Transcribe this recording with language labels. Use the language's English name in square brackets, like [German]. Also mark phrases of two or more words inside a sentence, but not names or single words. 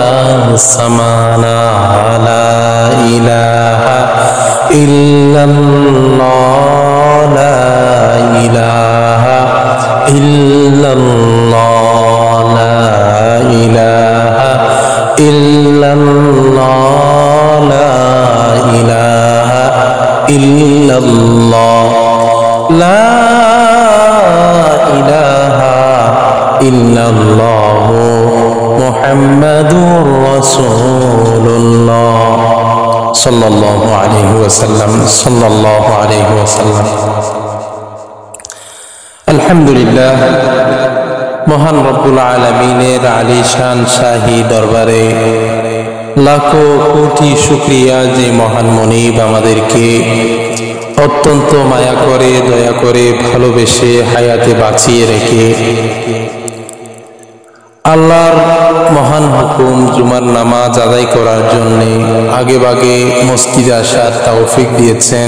[Arabic] سمانا لا الہ الا اللہ لا الہ الا اللہ لا الہ الا اللہ لا الہ الا اللہ لا الہ الا اللہ محمد رسول اللہ صلی اللہ علیہ وسلم صلی اللہ علیہ وسلم [Bangla] আলহামদুলিল্লাহ মহান রব্বুল আলামিনের আলিশান শাহী দরবারে লাখো কোটি শুকরিয়া যে মহান মনিব আমাদেরকে অত্যন্ত মায়া করে দয়া করে ভালোবেসে হায়াতে বাঁচিয়ে রেখে আল্লাহর মহান হুকুম জুমার নামাজ আদায় করার জন্য আগেভাগে মসজিদে আসার তৌফিক দিয়েছেন।